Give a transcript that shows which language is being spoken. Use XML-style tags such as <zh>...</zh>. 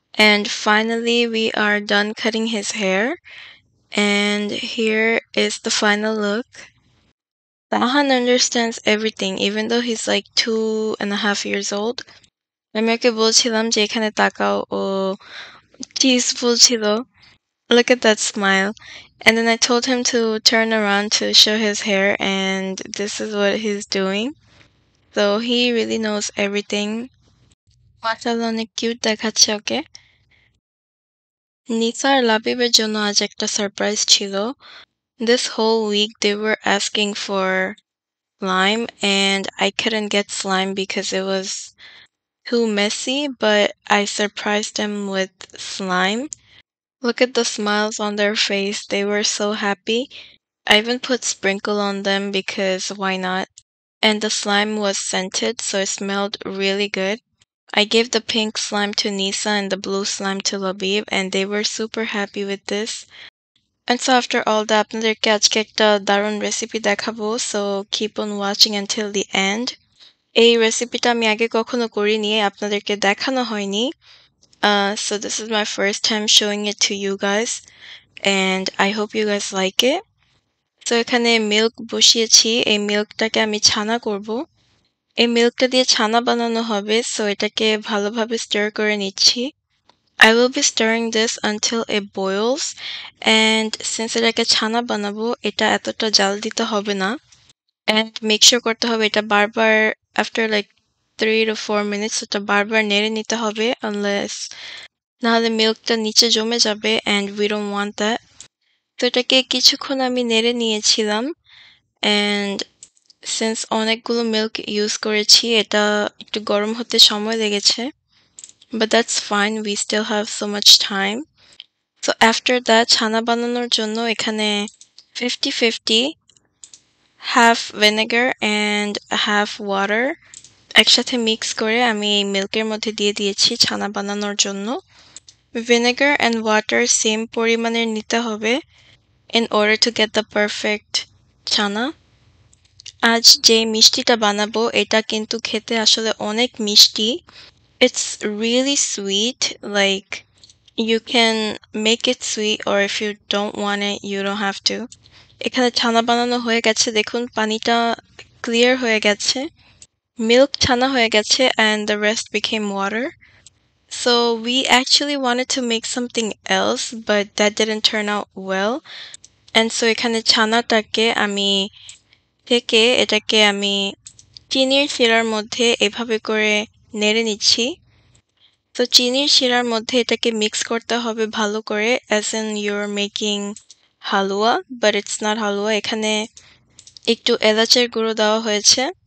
<en>And finally we are done cutting his hair. And here is the final look. Tahan understands everything, even though he's like 2.5 years old.</en> <bn>আমি ওকে বলছিলাম যে এখানে তাকাও, ও cheese বলছিল.</bn> <en>Look at that smile. And then I told him to turn around to show his hair, and this is what he's doing. So he really knows everything.</en> <bn>মাশাআল্লাহ অনেক cute দেখাচ্ছে ওকে। নিসা আর লাবিবের জন্য আজ একটা সারপ্রাইজ ছিল।</bn> <en>This whole week they were asking for slime and I couldn't get slime because it was too messy, but I surprised them with slime. Look at the smiles on their face. They were so happy. I even put sprinkle on them because why not? And the slime was scented, so it smelled really good. I gave the pink slime to Nisa and the blue slime to Labib, and they were super happy with this. And so after all that,</en> <bn>আপনাদেরকে আজকে একটা দারুণ recipe দেখাবো,</bn> <en>so keep on watching until the end.</en> <bn>এই রেসিপিটা আমি আগে কখনো করিনি, আপনাদেরকে দেখানো হয়নি.</bn> <en>So this is my first time showing it to you guys, and I hope you guys like it.</en> <bn>So এখানে মিল্ক বসিয়েছি, এই মিল্কটাকে আমি ছানা করব। এই মিল্কটা দিয়ে ছানা বানানো হবে, so এটাকে ভালোভাবে স্টার করে নিচ্ছি।</bn> <en>I will be stirring this until it boils, and since</en> <bn>এটাকে ছানা বানাবো, এটা এতটা জাল দিতে হবে না,</bn> <en>and make sure</en> <bn>করতে হবে এটা বারবার</bn> <en>after like 3 to 4 minutes</en> <bn>এটা বারবার নেড়ে নিতে হবে,</bn> <en>unless</en> <bn>নাহলে মিল্কটা নিচে জমে যাবে</bn> <en>and we don't want that.</en> <bn>তো এটাকে কিছুক্ষণ আমি নেড়ে নিয়েছিলাম, and since অনেকগুলো মিল্ক ইউজ করেছি এটা একটু গরম হতে সময় লেগেছে,</bn> <en>but that's fine, we still have so much time.</en> <bn>So after that ছানা বানানোর জন্য এখানে 50-50</bn> <en>half vinegar and half water</en> <bn>একসাথে মিক্স করে আমি এই মিল্কের মধ্যে দিয়ে দিয়েছি ছানা বানানোর জন্য।</bn> <en>vinegar and water</en> <bn>সেম পরিমাণের নিতে হবে</bn> <en>in order to get the perfect chhena.</en> <bn>আজ যে মিষ্টিটা বানাবো এটা কিন্তু খেতে আসলে অনেক মিষ্টি।</bn> <en>It's really sweet, like You can make it sweet or if you don't want it, you don't have to.</en> <bn>এখানে ছানা বানানো হয়ে গেছে দেখুন পানিটা ক্লিয়ার হয়ে গেছে milk ছানা হয়ে গেছে</bn> <en>and the rest became water. So we actually wanted to make something else but that didn't turn out well.</en> <bn>And so এখানে ছানাটাকে আমি থেকে এটাকে আমি চিনির শিরার মধ্যে এভাবে করে নেড়ে নিচ্ছি তো চিনির শিরার মধ্যে এটাকে মিক্স করতে হবে ভালো করে</bn> <en>as in you're making</en> <bn>halwa</bn> <en>but it's not</en> <bn>হালুয়া এখানে একটু এলাচের গুঁড়ো দেওয়া হয়েছে</bn>